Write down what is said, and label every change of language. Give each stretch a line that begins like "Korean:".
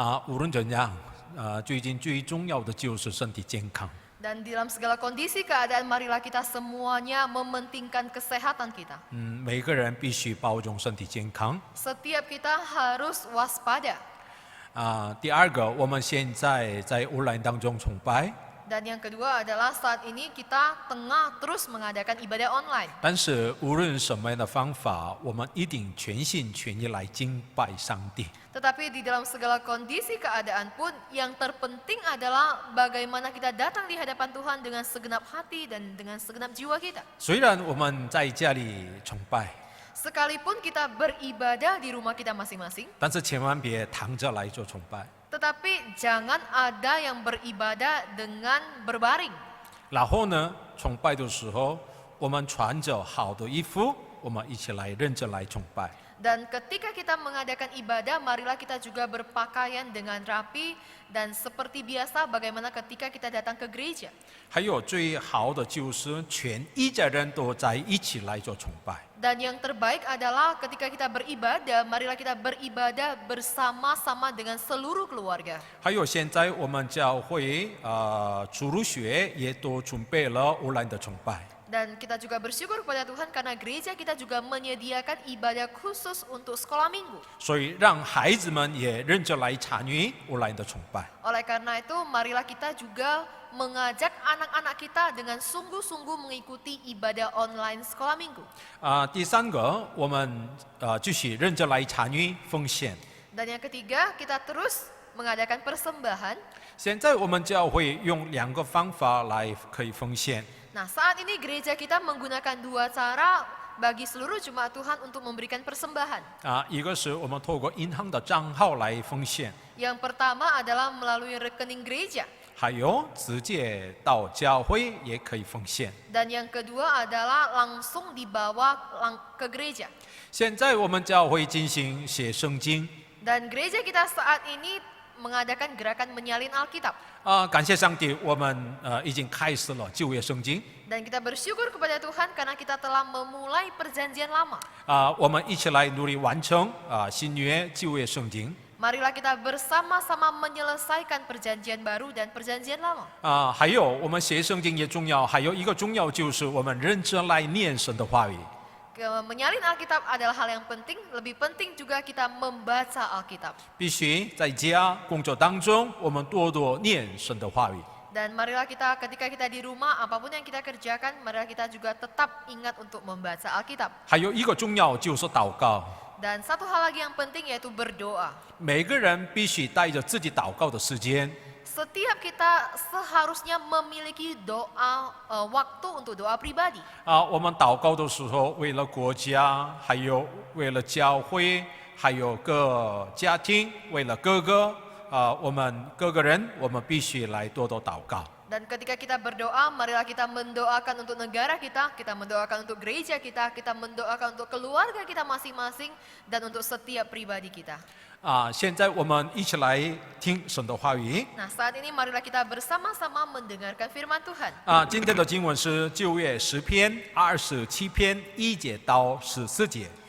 Chinese: 无论怎样，最近最重要的就是身体健康。
Indonesian: Dan di dalam segala kondisi keadaan, marilah kita semuanya mementingkan kesehatan kita.
Chinese: 每个人必须保重身体健康。
Indonesian: Setiap kita harus waspada.
Chinese: 第二个，我们现在在online当中崇拜。
Indonesian: Dan yang kedua adalah saat ini kita tengah terus mengadakan ibadah online.
Chinese: 但是无论什么样的方法，我们一定全心全意来敬拜上帝。
Indonesian: Tetapi di dalam segala kondisi keadaan pun yang terpenting adalah bagaimana kita datang di hadapan Tuhan dengan segenap hati dan dengan segenap jiwa kita.
Chinese: 虽然我们在家里崇拜，
Indonesian: Sekalipun kita beribadah di rumah kita masing-masing,
Chinese: 但是千万别躺着来做崇拜。
Indonesian: tetapi jangan ada yang beribadah dengan berbaring.
Chinese: 然后呢，崇拜的时候，我们穿着好的衣服，我们一起来认真来崇拜。
Indonesian: Dan ketika kita mengadakan ibadah, marilah kita juga berpakaian dengan rapi dan seperti biasa bagaimana ketika kita datang ke gereja.
Chinese: 还有最好的就是全一家人都在一起来做崇拜。
Indonesian: Dan yang terbaik adalah ketika kita beribadah, marilah kita beribadah bersama-sama dengan seluruh keluarga.
Chinese: 还有现在我们教会主日学也都准备了online的崇拜。
Indonesian: Dan kita juga bersyukur kepada Tuhan karena gereja kita juga menyediakan ibadah khusus untuk sekolah minggu.
Chinese: 所以让孩子们也认着来参与乌兰的崇拜。
Indonesian: Oleh karena itu, marilah kita juga mengajak anak-anak kita dengan sungguh-sungguh mengikuti ibadah online sekolah minggu.
Chinese: 第三个，我们继续认着来参与奉献。
Indonesian: Dan yang ketiga, kita terus mengadakan persembahan.
Chinese: 现在我们教会用2个方法来可以奉献。
Indonesian: Nah, saat ini gereja kita menggunakan 2 cara bagi seluruh jemaat Tuhan untuk memberikan persembahan.
Chinese: 一个是我们透过银行的账号来奉献，
Indonesian: Yang pertama adalah melalui rekening gereja.
Chinese: 还有直接到教会也可以奉献。
Indonesian: Dan yang kedua adalah langsung dibawa ke gereja.
Chinese: 现在我们教会进行写圣经，
Indonesian: Dan gereja kita saat ini mengadakan gerakan menyalin Alkitab.
Chinese: 感谢上帝，我们已经开始了旧约圣经。
Indonesian: Dan kita bersyukur kepada Tuhan karena kita telah memulai perjanjian lama.
Chinese: 我们一起来努力完成新约旧约圣经。
Indonesian: Marilah kita bersama-sama menyelesaikan perjanjian baru dan perjanjian lama.
Chinese: 还有我们写圣经也重要，还有一个重要就是我们认真来念神的话语。
Indonesian: Menyalin Alkitab adalah hal yang penting, lebih penting juga kita membaca Alkitab.
Chinese: 必须在家工作当中，我们多多念神的话语。
Indonesian: Dan marilah kita ketika kita di rumah, apapun yang kita kerjakan, marilah kita juga tetap ingat untuk membaca Alkitab.
Chinese: 还有一个重要就是祷告，
Indonesian: Dan satu hal lagi yang penting yaitu berdoa.
Chinese: 每个人必须带着自己祷告的时间。
Indonesian: Setiap kita seharusnya memiliki doa waktu untuk doa pribadi.
Chinese: 我们祷告的时候，为了国家，还有为了教会，还有各家庭，为了各个我们各个人，我们必须来多多祷告。
Indonesian: Dan ketika kita berdoa, marilah kita mendoakan untuk negara kita mendoakan untuk gereja kita mendoakan untuk keluarga kita masing-masing, dan untuk setiap pribadi kita.
Chinese: 现在我们一起来听神的话语。
Indonesian: Nah, saat ini marilah kita bersama-sama mendengarkan firman Tuhan.
Chinese: 今天的经文是旧约10篇27篇1节到14节。